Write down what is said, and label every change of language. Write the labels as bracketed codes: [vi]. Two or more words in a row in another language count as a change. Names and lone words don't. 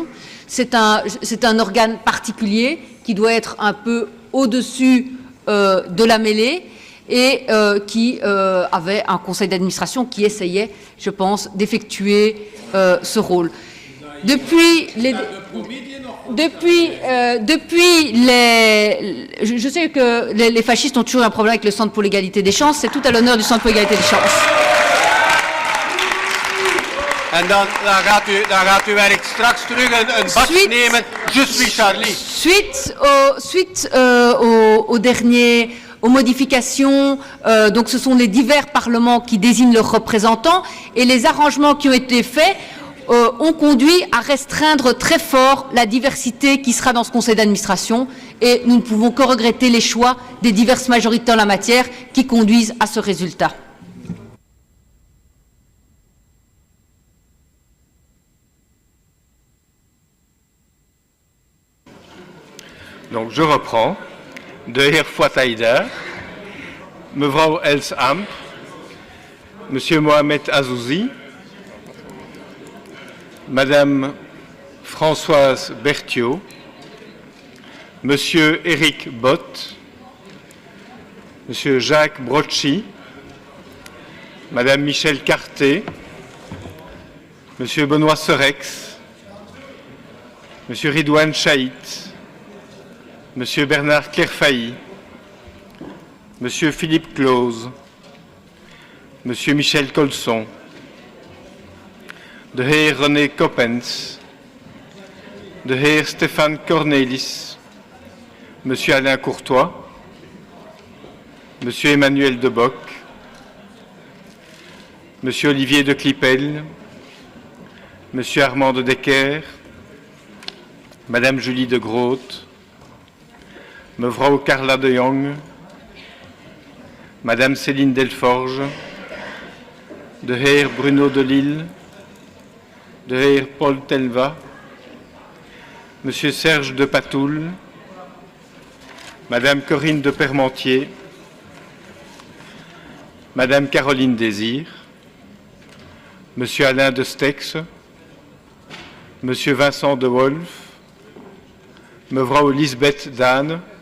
[fr] C'est un organe particulier qui doit être un peu au-dessus de la mêlée et qui avait un conseil d'administration qui essayait, je pense, d'effectuer ce rôle. Depuis les... Je sais que les fascistes ont toujours un problème avec le Centre pour l'égalité des chances. C'est tout à l'honneur du Centre pour l'égalité des chances. [nl] En dan gaat uw werk straks terug een badje nemen. [fr] Je suis Charlie. Suite aux modifications, donc ce sont les divers parlements qui désignent leurs représentants et les arrangements qui ont été faits ont conduit à restreindre très fort la diversité qui sera dans ce conseil d'administration et nous ne pouvons que regretter les choix des diverses majorités en la matière qui conduisent à ce résultat. Donc je reprends. [nl] De heer Fuat Haider, mevrouw Els Ampe, monsieur Mohamed Azouzi, [fr] madame Françoise Berthiaud, monsieur Éric Bott, monsieur Jacques Brocci, madame Michèle Carté, monsieur Benoît Serex, monsieur Ridouane Chaït, monsieur Bernard Clairfailly, monsieur Philippe Clause, monsieur Michel Colson, [nl] de heer René Coppens, de heer Stéphane Cornelis, [fr] monsieur Alain Courtois, monsieur Emmanuel Deboc, monsieur Olivier de Clipel, monsieur Armand de Decker, madame Julie de Groot, mevrouw Carla de Jong, madame Céline Delforge, [nl] de heer [fr] Bruno de Lille, [nl] de heer [fr] Paul Telva, monsieur Serge de Patoul, madame Corinne de Permentier, madame Caroline Désir, monsieur Alain de Stex, monsieur Vincent de Wolf, mevrouw Lisbeth Daan,